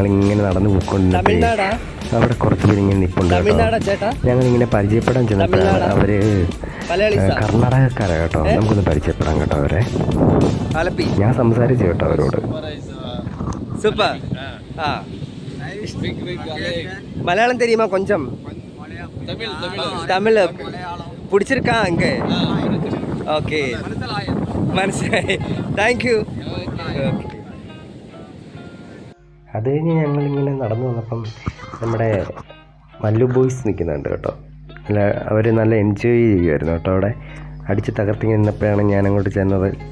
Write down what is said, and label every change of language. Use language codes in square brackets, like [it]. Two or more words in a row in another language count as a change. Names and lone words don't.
[ml] ഞങ്ങളിങ്ങനെ നടന്ന് പോയിക്കൊണ്ടിരുന്നപ്പോൾ അവിടെ കുറച്ച് പേര് ഇങ്ങനെ നിൽപ്പുണ്ട് കേട്ടോ. ഞങ്ങളിങ്ങനെ പരിചയപ്പെടാൻ ചെന്നപ്പോഴാണ് അവർ കർണാടകക്കാരാണ് കേട്ടോ. നമുക്കൊന്ന് പരിചയപ്പെടാം കേട്ടോ അവരെ. ഞാൻ സംസാരിച്ചു കേട്ടോ അവരോട്. [ta] സൂപ്പർ. മലയാളം தெரியுமா கொஞ்சம்? தமிழ் பிடிச்சிருக்கா அங்கே? [ml] ஓகே മനസ്സിലായി. [en] thank you. [ml] അത് കഴിഞ്ഞ് ഞങ്ങളിങ്ങനെ നടന്നു വന്നപ്പം നമ്മുടെ മല്ലു ബോയ്സ് നിൽക്കുന്നുണ്ട് കേട്ടോ. അല്ല, അവർ നല്ല എൻജോയ് ചെയ്യുമായിരുന്നു കേട്ടോ. അവിടെ അടിച്ച് തകർത്തിങ്ങനെ നിന്നപ്പോഴാണ് ഞാൻ അങ്ങോട്ട് ചെന്നത്.